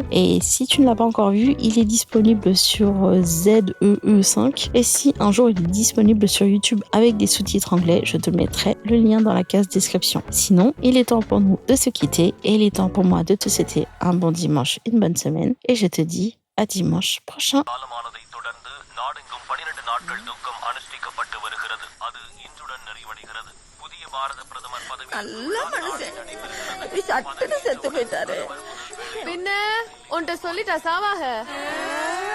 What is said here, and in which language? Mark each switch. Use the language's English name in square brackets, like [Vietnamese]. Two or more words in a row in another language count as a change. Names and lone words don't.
[French] Et si tu ne l'as pas encore vu, il est disponible sur ZEE5. Et si un jour il est disponible sur YouTube avec des sous-titres anglais, je te mettrai le lien dans la case description. Sinon, il est temps pour nous de se quitter et il est temps pour moi de te souhaiter un bon dimanche, une bonne semaine. Et je te dis à dimanche prochain. [Tamil] நல்ல மனுஷன் சட்டுன்னு செத்து போயிட்டாரு. பின்ன உன்கிட்ட சொல்லிட்டா சாவாக